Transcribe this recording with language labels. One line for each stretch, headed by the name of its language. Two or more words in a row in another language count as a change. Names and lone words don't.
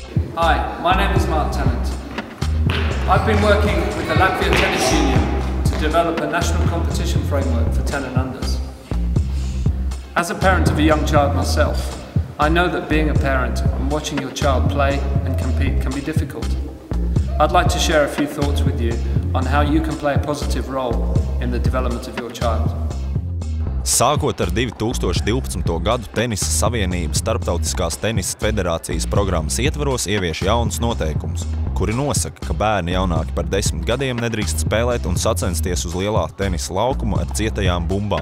English: Hi, my name is Mark Tennant. I've been working with the Latvia Tennis Union to develop a national competition framework for 10 and unders. As a parent of a young child myself, I know that being a parent and watching your child play and compete can be difficult. I'd like to share a few thoughts with you on how you can play a positive role in the development of your child.
Latvian: Sākot ar 2012. gadu Tenisa Savienības Starptautiskās tenisa federācijas programmas ietvaros ievieš jaunus noteikumus, kuri nosaka, ka bērni jaunāki par 10 gadiem nedrīkst spēlēt un sacensties uz lielā tenisa laukuma ar cietajām bumbām.